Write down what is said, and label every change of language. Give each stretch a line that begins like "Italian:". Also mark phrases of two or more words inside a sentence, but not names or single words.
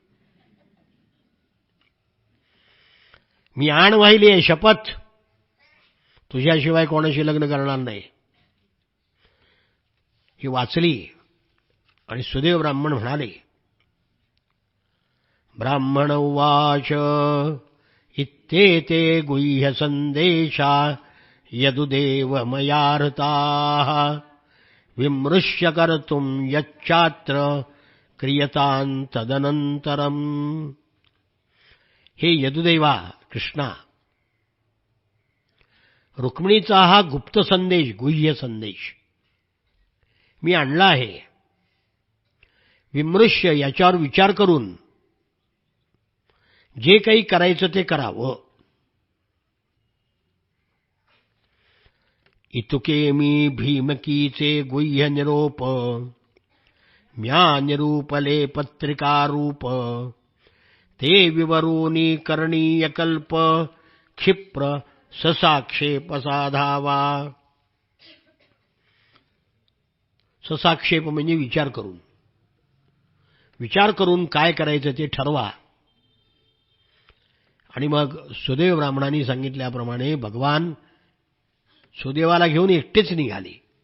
Marathi: मी आण वाहिली आहे, शपथ, तुझ्याशिवाय कोणाशी लग्न करणार नाही. ही वाचली आणि सुदेव ब्राह्मण म्हणाले,
Sanskrit: ब्राह्मण उवाच इत्येते गुह्य संदेशा यदुदेव मयार्ताः विमृश्य कर्तुं यच्चात्र क्रियतां तदनंतरम.
Marathi: हे यदुदैवा कृष्णा, रुक्मिणीचा हा गुप्त संदेश, गुह्य संदेश मी आणला आहे. विमृश्य, याच्यावर विचार करून जे काही करायचं ते करावं. इतुके मी भीमकीचे गुह्य निरोप, म्या निरूपले पत्रिकारूप, ते विवरूनी करणीय कल्प, क्षिप्र ससाक्षेप साधावा. ससाक्षेप म्हणजे विचार करून काय करायचं ते ठरवा. आणि मग सुदेव ब्राह्मणांनी सांगितल्याप्रमाणे भगवान सुदेवाला घेऊन एकटेच निघाले.